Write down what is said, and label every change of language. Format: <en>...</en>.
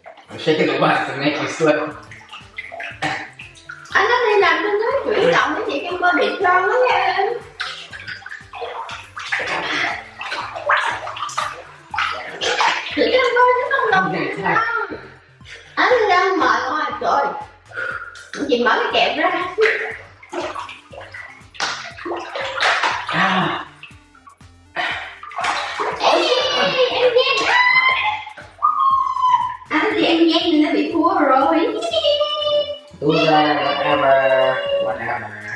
<en>I'm shaking the bus to make you slip.</en> <vi>Anh có thể làm cho nó chuyển động với chị Kim Bơ bị trơn đó nha em. Chị Kim Bơ nó không đồng gì đâu. Anh đang mệt rồi, trời. Chị mở cái kẹp ra. Em ghen. Anh thì em ghen thì nó bị thua rồi.</vi> <en>Loser, whatever, whatever.</en>